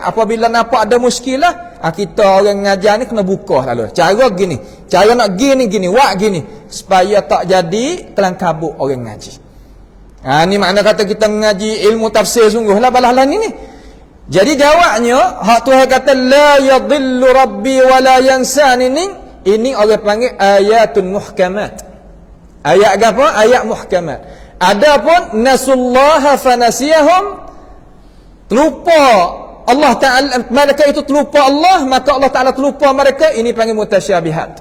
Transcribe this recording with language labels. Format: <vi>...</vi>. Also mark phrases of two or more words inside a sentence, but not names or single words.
<ms>Apabila nampak ada muskilah, kita orang ngajar ni kena buka lalu. Cara gini, cara nak gini, buat gini, supaya tak jadi kelangkabut orang ngaji. Ni makna kata kita mengaji ilmu tafsir sungguhlah balah ni. Jadi jawabnya hak Tuhan kata</ms> <ar>la yadhillu rabbi wa la yansani,</ar> <ms>ini orang panggil</ms> <ar>ayatun muhkamat.</ar> <ms>Ayat apa?</ms> <ar>Ayat muhkamat.</ar> <ms>Adapun</ms> <ar>nasullaha fanasiyahum,</ar> <ms>terlupa Allah Taala, mereka itu terlupa Allah, maka Allah Taala terlupa mereka, ini panggil mutasyabihat.</ms>